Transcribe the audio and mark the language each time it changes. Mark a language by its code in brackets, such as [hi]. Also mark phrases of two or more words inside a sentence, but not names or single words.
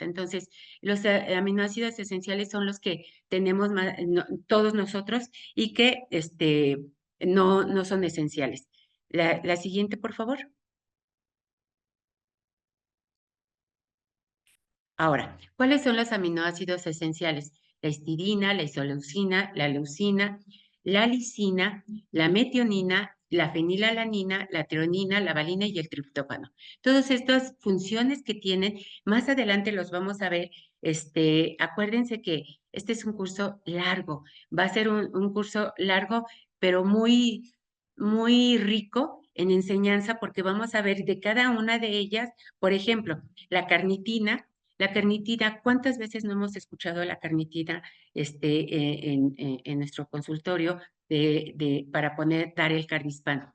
[es] Entonces, los aminoácidos esenciales son los que tenemos todos nosotros y que no son esenciales. La siguiente, por favor. Ahora, ¿cuáles son los aminoácidos esenciales? La histidina, la isoleucina, la leucina, la lisina, la metionina, la fenilalanina, la treonina, la valina y el triptófano. Todas estas funciones que tienen, más adelante los vamos a ver. Acuérdense que este es un curso largo, va a ser un curso largo, pero muy rico en enseñanza porque vamos a ver de cada una de ellas, por ejemplo, la carnitina, ¿cuántas veces no hemos escuchado la carnitina en nuestro consultorio para dar el Cardispan?